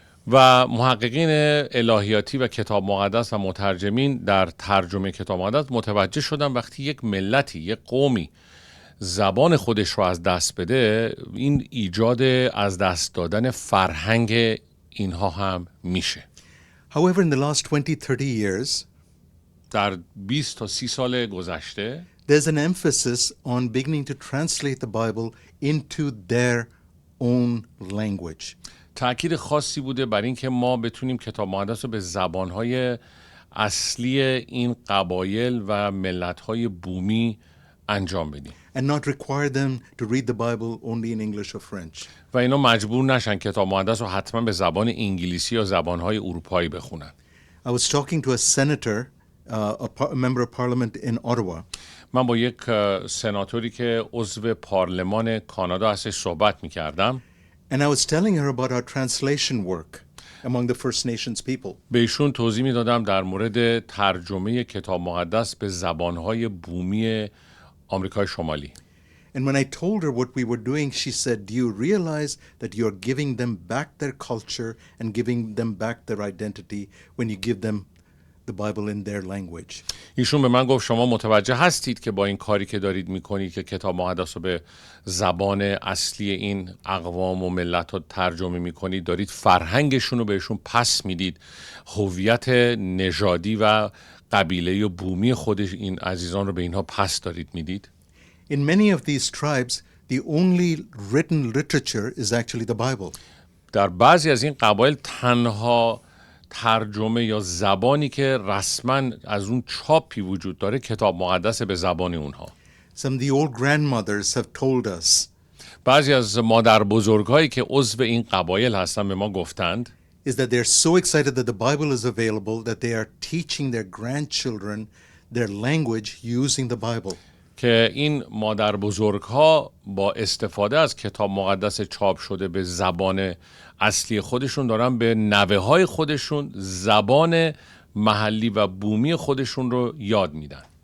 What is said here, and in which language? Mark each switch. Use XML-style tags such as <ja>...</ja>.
<fa>و محققین الهیاتی و کتاب مقدس و مترجمین در ترجمه کتاب مقدس متوجه شدن وقتی یک ملتی، یک قومی زبان خودش رو از دست بده، این ایجاد از دست دادن فرهنگ اینها هم میشه.</fa> <en>However, in the last 20-30 years,</en> <fa>در 20 تا 30 سال گذشته</fa> <en>there's an emphasis on beginning to translate the Bible into their own language.</en> <fa>تأکید خاصی بوده بر این که ما بتونیم کتاب مقدس رو به زبانهای اصلی این قبایل و ملت‌های بومی انجام بدیم.</fa> <en>And not require them to read the Bible only in English or French.</en> <fa>و اینا مجبور نشن کتاب مقدس رو حتما به زبان انگلیسی یا زبانهای اروپایی بخونن.</fa> <en>I was talking to a senator, a member of parliament in Ottawa.</en> <fa>من با یک سناتوری که عضو پارلمان کانادا هستش صحبت می‌کردم.</fa> <en>And I was telling her about our translation work among the First Nations people.</en> <fa>به ایشون توضیح می‌دادم در مورد ترجمه کتاب مقدس به زبانهای بومی آمریکای شمالی.</fa> <en>And when I told her what we were doing, she said, "Do you realize that you're giving them back their culture and giving them back their identity when you give them the Bible in their language?"</en> <fa>ایشون به من گفت شما متوجه هستید که با این کاری که دارید میکنید که کتاب مقدس رو به زبان اصلی این اقوام و ملت ها ترجمه میکنید، دارید فرهنگشون رو بهشون پس میدید، هویت نژادی و قبیله و بومی خود این عزیزان رو به اینها پس دارید میدید.</fa> <en>In many of these tribes, the only written literature is actually the Bible.</en> <fa>در بعضی از این قبایل تنها ترجمه یا زبانی که رسما از اون چاپی وجود داره کتاب مقدس به زبان اونها.</fa> <en>Some of the old grandmothers have told us</en> <fa>بعضی از مادر بزرگایی که عضو این قبایل هستن به ما گفتند</fa> <en>is that they're so excited that the Bible is available that they are teaching their grandchildren their language using the Bible.</en> <fa>که این مادر بزرگ‌ها با استفاده از کتاب مقدس چاپ شده به زبان اصلی خودشون دارن به نوه‌های خودشون زبان محلی و بومی خودشون رو یاد میدن.</fa>